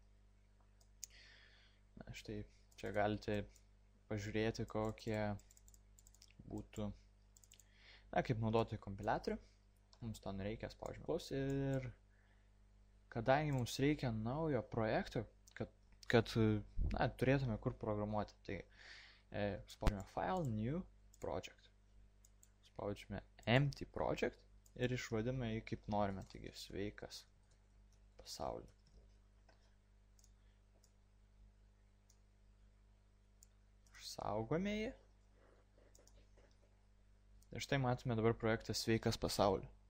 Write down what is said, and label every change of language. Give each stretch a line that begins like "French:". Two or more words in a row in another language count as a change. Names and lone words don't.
Lithuanian: Štai čia galite pažiūrėti, kokie būtų, kaip naudoti kompiliatorių. Mums to nereikia, spaudžiame plus ir kadangi mums reikia naujo projekto, kad turėtume kur programuoti, tai spaudžiame
English: file, new project,
Lithuanian: spaudžiame
English: empty project
Lithuanian: ir išvadime jį kaip norime, taigi sveikas pasaulis. Saugome jį. Ir štai matome dabar projektą sveikas pasaulį.